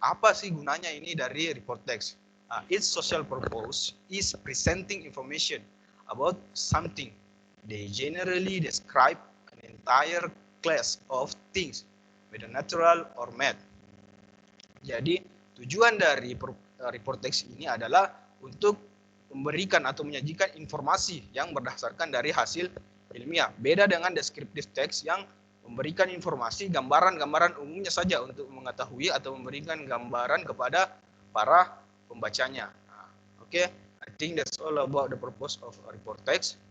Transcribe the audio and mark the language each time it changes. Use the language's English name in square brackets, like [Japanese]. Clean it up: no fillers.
[Indonesian] Apa sih gunanya ini dari report text? [English] Its social purpose is presenting information about something. They generally describe an entire class of things, whether natural or made. [Indonesian] Jadi tujuan dari report text ini adalah untuk memberikan atau menyajikan informasi yang berdasarkan dari hasil ilmiah. Beda dengan descriptive text yang memberikan informasi, gambaran-gambaran umumnya saja untuk mengetahui atau memberikan gambaran kepada para pembacanya. [English] Okay, I think that's all about the purpose of report text.